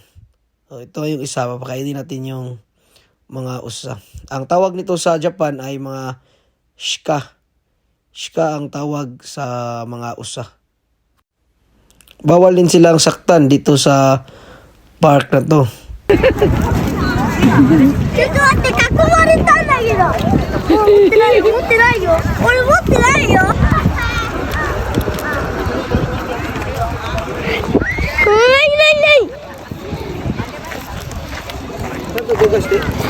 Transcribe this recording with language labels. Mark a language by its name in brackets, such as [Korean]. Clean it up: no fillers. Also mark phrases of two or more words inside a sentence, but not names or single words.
[Filipino] Ito yung isa, papakainin natin yung mga usa. Ang tawag nito sa Japan ay mga shika. Shika ang tawag sa mga usa. Bawal din silang saktan dito sa park na to. [Japanese] ちょっと待って、囲まれたんだけど。持ってないよ、持ってないよ。俺持ってないよ。ない。ちょっと動かして。